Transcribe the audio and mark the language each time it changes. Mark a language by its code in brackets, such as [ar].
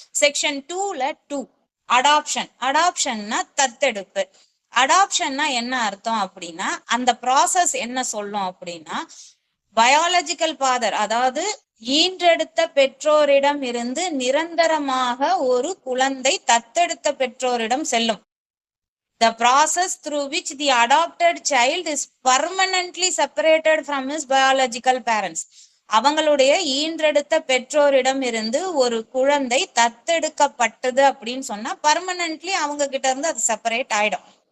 [ta] Section 2ல 2, adoption. அடாப்ஷன்னா தத்தெடுப்பு. அடாப்ஷன்னா என்ன அர்த்தம் அப்படின்னா, அந்த ப்ராசஸ் என்ன சொல்லும் அப்படின்னா, பயாலஜிக்கல் ஃபாதர், அதாவது ஈன்றெடுத்த பெற்றோரிடம் இருந்து நிரந்தரமாக ஒரு குழந்தை தத்தெடுத்த பெற்றோரிடம் செல்லும். [en] The process through which the adopted child is permanently separated from his biological parents. [ta] அவங்களுடைய ஈன்றெடுத்த பெற்றோரிடம் இருந்து ஒரு குழந்தை தத்தெடுக்கப்பட்டது அப்படின்னு சொன்னா பர்மனன்ட்லி அவங்க கிட்ட இருந்து அது செப்பரேட் ஆயிடும்.